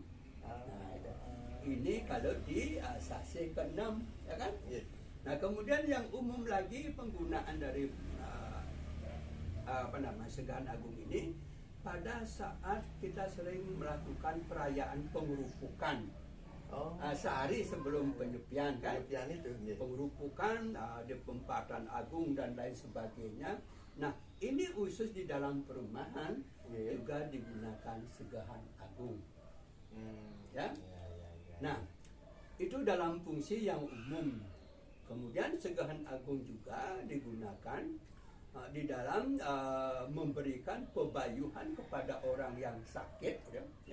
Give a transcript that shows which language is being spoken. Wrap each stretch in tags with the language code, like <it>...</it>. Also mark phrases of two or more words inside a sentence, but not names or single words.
<id>Nah, ini kalau di sasih ke-6, ya kan? Nah, kemudian yang umum lagi penggunaan dari Segahan Agung ini pada saat kita sering melakukan perayaan pengerupukan. Sehari sebelum penyepian kan, Penyepian itu, nggih. pengerupukan di Pempatan Agung dan lain sebagainya. Nah, ini khusus di dalam perumahan Nggih. juga digunakan Segahan Agung. Ya. Nah, itu dalam fungsi yang umum. Kemudian Segahan Agung juga digunakan di dalam memberikan pebayuhan kepada orang yang sakit, ya.</id>